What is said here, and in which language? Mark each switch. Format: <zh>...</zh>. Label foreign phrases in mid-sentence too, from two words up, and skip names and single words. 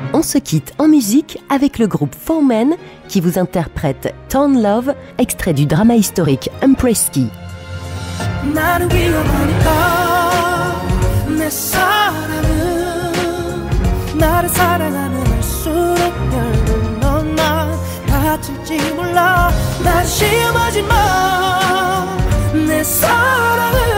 <fr>se quitte en musique avec le groupe Four Men qui vous interprète Torn Love, extrait du drama historique Umpresky.</fr> <ko>나를 사랑하면 할수록 결국 넌 나 다칠지 몰라 나를 시험하지 마 내 사랑을</ko>